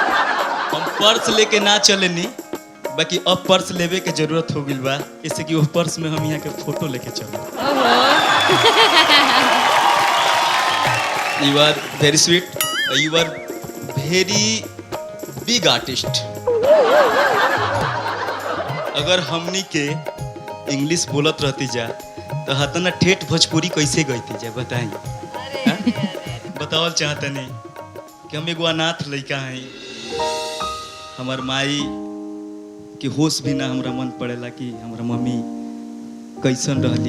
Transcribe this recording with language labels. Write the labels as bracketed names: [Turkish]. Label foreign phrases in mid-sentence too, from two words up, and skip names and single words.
[Bhojpuri] हम पर्स लेके ना चलेनी, बाकी अब पर्स लेवे के जरूरत हो गइल बा, इससे कि वो पर्स में हम यहाँ के फोटो लेके चलो। [English] You are very sweet, you are very big artist. [Bhojpuri] अगर हमनी के इंग्लिश बोलत रहती जा तो हतना ठेठ भोजपुरी कैसे गईती जा, बताई। बतावल चाहता नहीं कि हम एगो अनाथ लड़का हैं, हमार माई के होश भी ना हमरा मन पड़ेला कि हमारा मम्मी कैसन रहली।